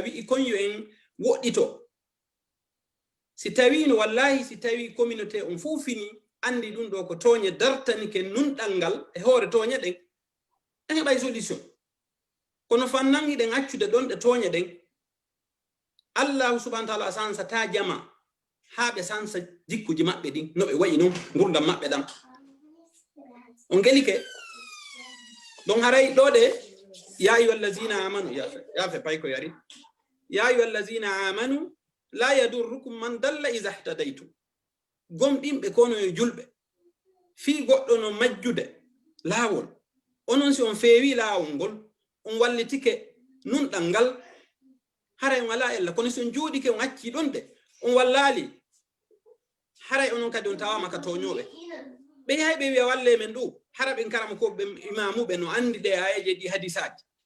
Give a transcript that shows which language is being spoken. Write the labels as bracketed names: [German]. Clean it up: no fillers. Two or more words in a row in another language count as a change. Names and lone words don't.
[Fula] wi'i konyo en woɗɗito si tawi no wallahi si tawi communauté on fof fini andi ɗum ɗo ko toñe dartanike nunɗal ngal e hoore toña ɗen en heɓay solution kono fannan hiɗen accude ɗon ɗe toña ɗen [Arabic] الله سبحانه وتعالى [Fula] sansata jama ha ɓe sansa jikkuji maɓɓe ɗin no ɓe wayi noon gurdam maɓɓe ɗam on gelike ɗon haray ɗo ɗe [Arabic] يا أيها الذين آمنوا [Fula] yafe pay ko yari [Arabic] يا أيها الذين آمنوا لا يضركم من ضل إذا اهتديتم [Fula] gomɗinɓe kono e julɓe fi goɗɗo no majjude laawol onon si on feewi laawol ngol on wallitike nunɗal ngal haray on wala ella kono si on jooɗike on acci ɗon de on wallali haray onon kadi on tawama ka toñoɓe ɓe yahay ɓe wiya walle men ɗo hara ɓen karama ko ɓe imamuɓe no andi ɗe ayeje ɗi hadisaji